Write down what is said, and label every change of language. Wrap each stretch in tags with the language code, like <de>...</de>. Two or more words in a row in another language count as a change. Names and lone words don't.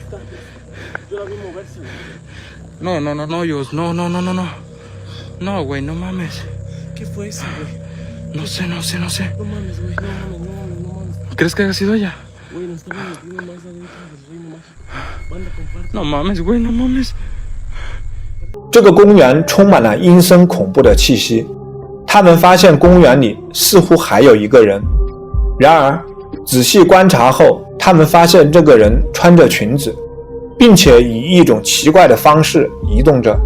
<es>No, Dios, no. No, güey, no mames. ¿Qué fue eso, güey? No sé. No mames, güey, no mames. ¿Crees que haya sido ella? Güey, nos estamos metiendo más adentro del reino mágico. Banda, comparte. No mames, güey, no mames.</es> <zh>这个公园充满了阴森恐怖的气息，他们发现公园里似乎还有一个人。然而仔细观察后，他们发现这个人穿着裙子，并且以一种奇怪的方式移动着。</zh>